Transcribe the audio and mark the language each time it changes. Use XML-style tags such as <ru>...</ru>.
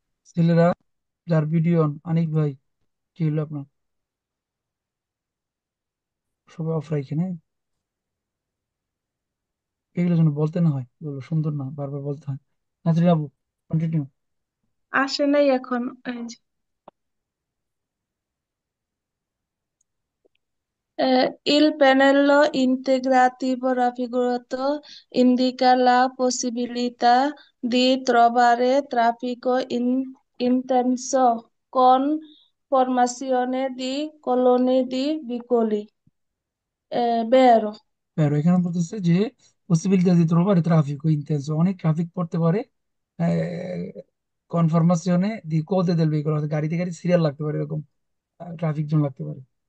<bn>ছেলেরা যার video on, আনিক ভাই, কি হলো আপনার? সবাই অফ রাখেন, হ্যাঁ? এগুলো যেন বলতে না হয়, এগুলো সুন্দর না, বারবার বলতে হয়। নাজরিন আপু, কন্টিনিউ। আসে নাই এখন। এই যে,</bn> <it>il pannello integrativo raffigurato indica la possibilità di trovare traffico intenso con formazione di colonne di vicoli. Vero.</it> <bn>আর এখানে বলতেছে যে possibility</bn> <it>di trovare traffico intenso,</it> <bn>অনেক ট্রাফিক পড়তে পারে কনফরমাশনে দি কোদে দেল ভেহিকল, গাড়িতে গাড়ি সিরিয়াল লাগতে পারে, এরকম ট্রাফিক জ্যাম লাগতে পারে।</bn>